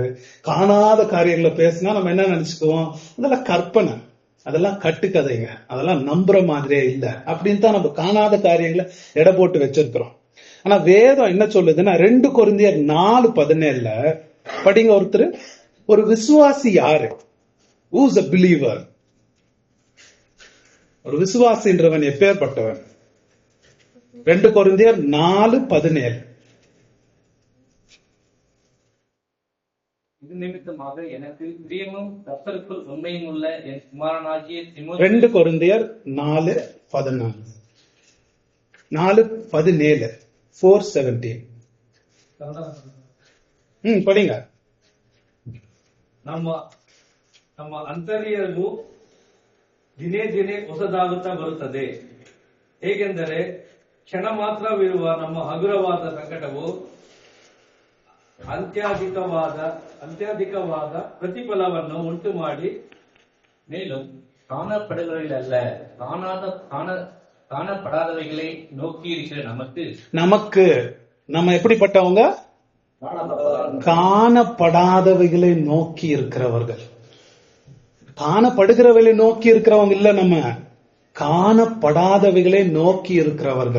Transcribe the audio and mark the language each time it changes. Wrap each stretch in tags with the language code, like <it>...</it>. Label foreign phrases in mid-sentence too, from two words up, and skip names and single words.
<ta>காணாத காரியங்களை பேசினா நம்ம என்ன நினைச்சுக்குவோம்? அதெல்லாம் கற்பனை, அதெல்லாம் கட்டுக்கதைங்க, அதெல்லாம் நம்புற மாதிரியே இல்லை அப்படின்னு தான் நம்ம காணாத காரியங்களை எடை போட்டு வச்சிருக்கிறோம். ஆனா வேதம் என்ன சொல்லுதுன்னா, 2 கொரிந்தியர் 4:17 படிங்க. ஒரு விசுவாசி யாரு?</ta> <en>Who's a believer?</en> <ta>ஒரு விசுவாசின்றவன் எப்பேற்பட்டவன்? 2 கொரிந்தியர் 4:17. இது நிமித்தமாக எனக்கு பிரியமும் கர்த்தருக்குள் உண்மையும் உள்ள என் குமாரனாகிய 2 கொரிந்தியர் 4:17 4:17 4:17 படிங்க.</ta> <kn>ನಮ್ಮ ಅಂತರ್ಯವು ದಿನೇ ದಿನೇ ಹೊಸದಾಗುತ್ತಾ ಬರುತ್ತದೆ. ಹೇಗೆಂದರೆ ಕ್ಷಣ ಮಾತ್ರವಿರುವ ನಮ್ಮ ಹಗುರವಾದ ಸಂಕಟವು ಅತ್ಯಧಿಕವಾದ ಪ್ರತಿಫಲವನ್ನು ಉಂಟು ಮಾಡಿ</kn> <ta>மேலும் காணப்படுகிறவைகளல்ல காணப்படாதவைகளை நோக்கி இருக்கிற நமக்கு நம்ம எப்படிப்பட்டவங்க? காணப்படாதவைகளை நோக்கி இருக்கிறவர்கள். காணப்படுகிறவைகளை நோக்கி இருக்கிறவங்க இல்ல, நம்ம காணப்படாதவைகளை நோக்கி இருக்கிறவர்கள்.</ta>